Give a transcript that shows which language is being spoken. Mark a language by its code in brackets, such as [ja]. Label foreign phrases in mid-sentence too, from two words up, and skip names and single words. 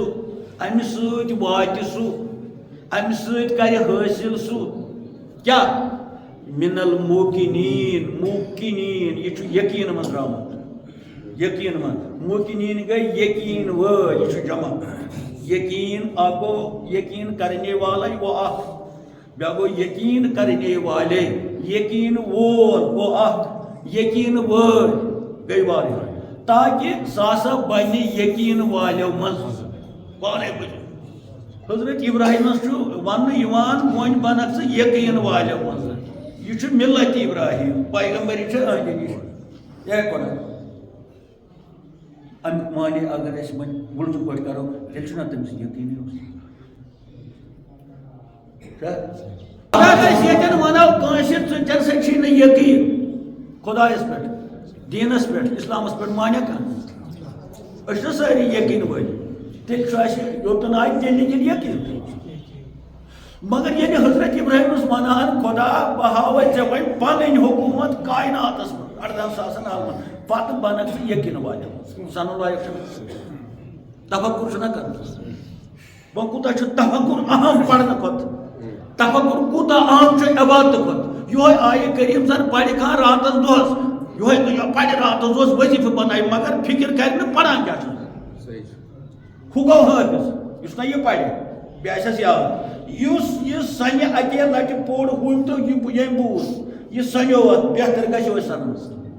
[ks] اَمہِ سۭتۍ واتہِ سُہ اَمہِ سۭتۍ کرِ حٲصِل سُہ کیٛاہ [ar] من الموقِنیٖن [ks] موقِنیٖن یہِ چھُ یقیٖن منٛز درٛامُت یقیٖن منٛز موقِنیٖن گٔے یقیٖن وٲلۍ یہِ چھُ جمع یقیٖن اکھ گوٚو [ur] یقیٖن کرنے والا [ks] گوٚو اکھ بیٛاکھ گوٚو [ur] یقیٖن کرنے والے [ks] یقیٖن وول گوٚو اکھ یقیٖن وٲلۍ گٔے واریاہ تاکہِ سُہ ہسا بنہِ یقیٖن والیو منٛز پانے بٔنِو حضرت ابراہیمس چھُ وننہٕ یِوان وۄنۍ بنکھ ژٕ یقیٖن والیو منٛز یہِ چھُ مِلت ابراہیم پیغمبری چھِ أہنٛدِ نِش ہے خۄدا امیُک معنے اگر أسۍ وۄنۍ وُلٹہٕ پٲٹھۍ کرو تیٚلہِ چھُنہ تٔمِس یقیٖنٕے اوس اگر أسۍ ییٚتٮ۪ن ونو کٲنٛسہِ ژےٚ سۭتۍ چھُے نہٕ یقیٖن خۄدایس پٮ۪ٹھ دیٖنس پٮ۪ٹھ اسلامس پٮ۪ٹھ مانے کانٛہہ أشنا ساري يقين ولي تل شاشي يوتن آي تل يقين مگر یہ حضرت ابراہیم ونان خدا بہاوے ژےٚ وۄنۍ پنٕنۍ حکوٗمت کائناتس منٛز 18,000 عالمن پتہٕ بنکھ ژٕ یقین والٮ۪ن سنُن لایق چھُنہٕ تفکر چھُنہ کران وۄنۍ کوٗتاہ چھُ تفکر اہم پرنہٕ کھۄتہٕ تفکر کوٗتاہ اہم چھُ عبادتہٕ کھۄتہٕ یہوے آیہِ کریٖم زن پرِ کانٛہہ راتس دۄہس یہوے پرِ راتس دۄہس وظیفہٕ بنایہِ مگر فکر کرِ نہٕ پران کیٛاہ چھُ ہُہ گوٚو حٲفظ یُس نہ یہِ پرِ بیٚیہِ آسٮ۪س یاد یُس سنہِ اکے لٹہِ پوٚر ہُم تہٕ ییٚمۍ بوٗز یہِ سنیو اتھ بہتر گژھِ یِہوے سننس